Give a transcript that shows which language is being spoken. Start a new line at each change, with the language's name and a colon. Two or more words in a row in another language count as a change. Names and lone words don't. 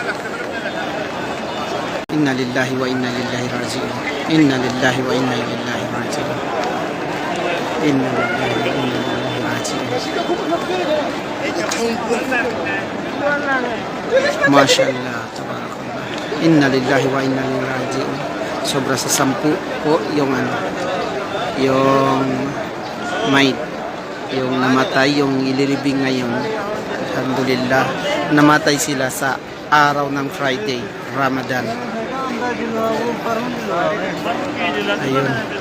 Arabic: إنا لله وإنا إليه راجعون. إنا لله وإنا إليه راجعون. إنا لله وإنا إليه راجعون. ما شاء الله، تبارك الله. إنا لله وإنا إليه راجعون.
Filipino: Sobra sa 10 po yung yung might, yung namatay, yung ililibing ngayon. Alhamdulillah, namatay sila sa araw ng Friday, Ramadan. Ayun.